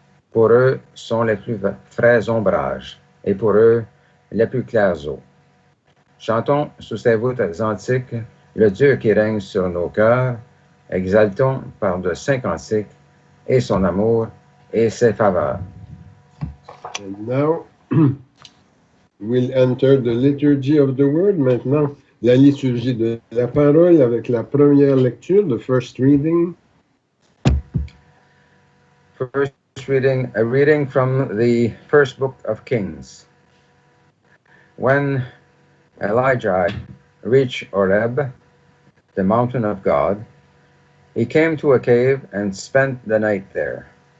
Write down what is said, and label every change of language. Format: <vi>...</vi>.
<fr>Pour eux sont les plus frais ombrages, et pour eux les plus clairs eaux. Chantons sous ces voûtes antiques le Dieu qui règne sur nos cœurs, exaltons par de saints cantiques et son amour et ses faveurs.</fr> <en>and now we'll enter the liturgy of the word.</en> <fr>Maintenant, la liturgie de la parole avec la première lecture,</fr> <en>the first reading. First reading, a reading from the first book of Kings. When Elijah reached Horeb, the mountain of God, he came to a cave and spent the night there.</en>